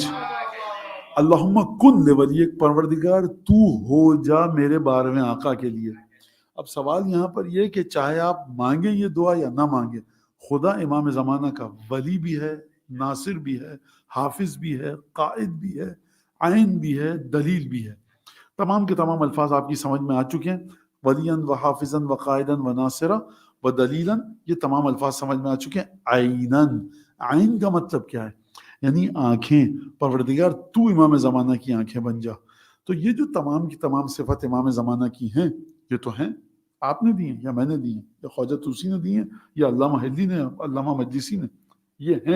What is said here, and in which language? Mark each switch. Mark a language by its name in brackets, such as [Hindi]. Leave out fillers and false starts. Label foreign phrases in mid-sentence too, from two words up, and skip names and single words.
[Arabic] اللہم کن لولیک، [Urdu] پروردگار تو ہو جا میرے 12ویں آقا کے لیے. اب سوال یہاں پر یہ کہ چاہے آپ مانگیں یہ دعا یا نہ مانگیں، خدا امام زمانہ کا ولی بھی ہے، ناصر بھی ہے، حافظ بھی ہے، قائد بھی ہے، عین بھی ہے، دلیل بھی ہے. تمام کے تمام الفاظ آپ کی سمجھ میں آ چکے ہیں. [Arabic] ولیاً و حافظاً و قائداً و ناصرا و دلیلاً، [Urdu] یہ تمام الفاظ سمجھ میں آ چکے ہیں. عیناً، عین کا مطلب کیا ہے؟ یعنی آنکھیں. پروردگار تو امام زمانہ کی آنکھیں بن جا. تو یہ جو تمام کی تمام صفت امام زمانہ کی ہیں، یہ تو ہیں، آپ نے دی ہیں یا میں نے دی ہیں یا خواجہ طوسی نے دی ہیں یا علامہ حلی نے، علامہ مجلسی نے، یہ ہیں.